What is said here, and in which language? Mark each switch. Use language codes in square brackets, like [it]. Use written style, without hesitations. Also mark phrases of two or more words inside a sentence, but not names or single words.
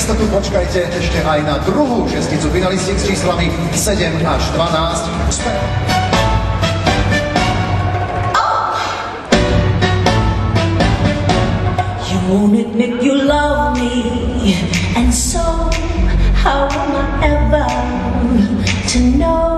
[sk] počkajte ešte aj na druhú šesticu finalistiek s číslami 7 až 12. [en] You won't admit you love me, and so how am I ever to know?